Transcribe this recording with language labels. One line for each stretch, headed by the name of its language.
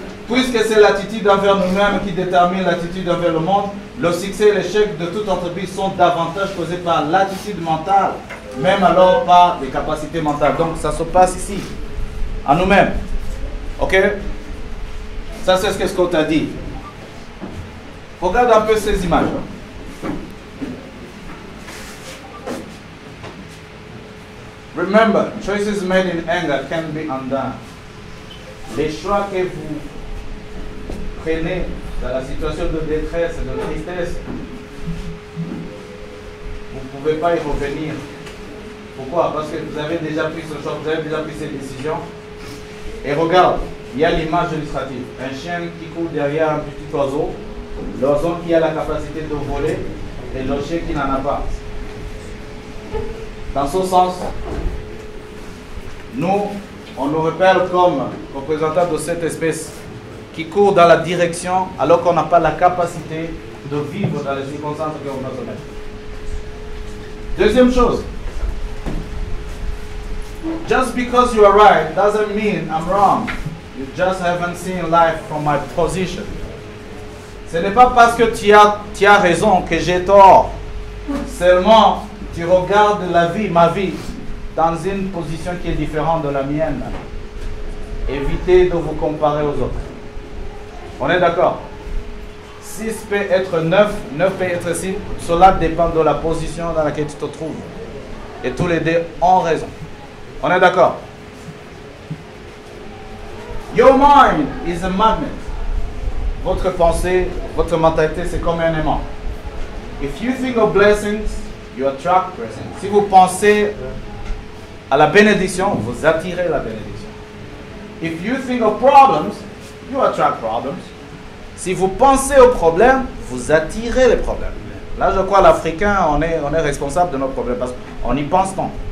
French: Puisque c'est l'attitude envers nous-mêmes qui détermine l'attitude envers le monde, le succès et l'échec de toute entreprise sont davantage causés par l'attitude mentale, même alors par les capacités mentales. Donc ça se passe ici, à nous-mêmes. Ok? Ça c'est ce que Scott a dit. Regarde un peu ces images.
English: Remember, choices made in anger can be undone.
French: Les choix que vous prenez dans la situation de détresse et de tristesse, vous ne pouvez pas y revenir. Pourquoi? Parce que vous avez déjà pris ce choix, vous avez déjà pris ces décisions. Et regarde, il y a l'image illustrative. Un chien qui court derrière un petit oiseau, l'oiseau qui a la capacité de voler et le chien qui n'en a pas. Dans ce sens, nous on nous repère comme représentants de cette espèce qui court dans la direction alors qu'on n'a pas la capacité de vivre dans les circonstances qu'on va se mettre. Deuxième chose,
English: just because you are right doesn't mean I'm wrong. You just haven't seen life from my position.
French: Ce n'est pas parce que tu as raison que j'ai tort. Seulement, tu regardes la vie, ma vie, dans une position qui est différente de la mienne. Évitez de vous comparer aux autres. On est d'accord? 6 peut être 9, 9 peut être 6. Cela dépend de la position dans laquelle tu te trouves. Et tous les deux ont raison. On est d'accord?
English: Your mind is a magnet.
French: Votre pensée, votre mentalité, c'est comme un aimant.
English: If you think of blessings, you attract blessings.
French: Si vous pensez à la bénédiction, vous attirez la bénédiction.
English: If you think of problems, you attract problems.
French: Si vous pensez aux problèmes, vous attirez les problèmes. Là, je crois l'Africain, on est responsable de nos problèmes parce qu'on y pense tant.